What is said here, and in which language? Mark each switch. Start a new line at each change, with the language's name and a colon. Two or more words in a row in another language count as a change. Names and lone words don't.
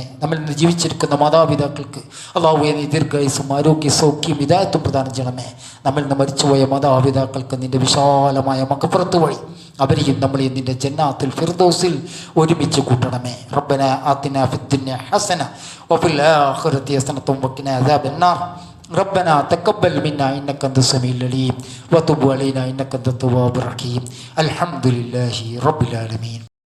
Malayalam: നമ്മിൽ നിന്ന് ജീവിച്ചിരിക്കുന്ന മാതാപിതാക്കൾക്ക് അള്ളാഹുവേ നീ ദീർഘായുസ്സും ആരോഗ്യ സൗഖ്യം ഹിദായത്തും പ്രദാനം ചെയ്യണമേ. നമ്മിൽ നിന്ന് മരിച്ചുപോയ മാതാപിതാക്കൾക്ക് നിന്റെ വിശാലമായ മഗ്ഫിറത്ത് വഴി അവരെയും നമ്മളെയും നിന്റെ ജന്നാത്തുൽ ഫിർദൗസിൽ ഒരുമിച്ച് കൂട്ടണമേ.
Arabic: ربنا آتنا في الدنيا حسنة وفي الآخرة حسنة وقنا عذاب النار. ربنا تقبل منا إنك أنت السميع العليم وتب علينا إنك أنت التواب الرحيم. الحمد لله رب العالمين.